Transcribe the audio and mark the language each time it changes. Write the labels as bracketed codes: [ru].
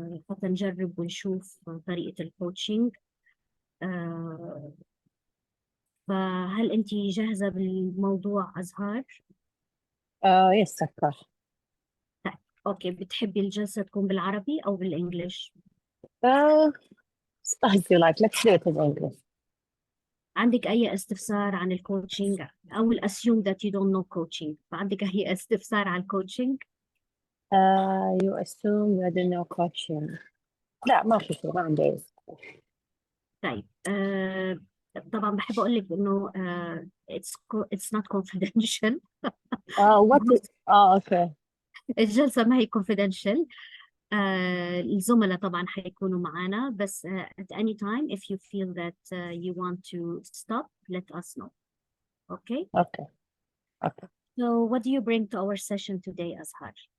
[ar] حتى نجرب ونشوف طريقة الكوتشنج. فهل أنت جاهزة بالموضوع أزهار؟ [en] Yes, of course. [ar] اوكي، بتحبي الجلسة تكون بالعربي او بالانجليش؟ [en] As you like. Let's do it in English. [ar] عندك اي استفسار عن الكوتشنج؟ [en] I will assume that you don't know coaching. [ar] فعندك اي استفسار عن الكوتشنج؟ [en] You assume you don't know coaching. [ar] لا ما في شيء، ما عندي. طيب طبعا بحب اقول لك انه [en] it's not confidential. What is... okay. [ar] الجلسة ما هي confidential. الزملاء طبعا حيكونوا معنا، بس [en] at any time if you feel that you want to stop, let us know. Okay? Okay. Okay. So what do you bring to our session today, Azhar?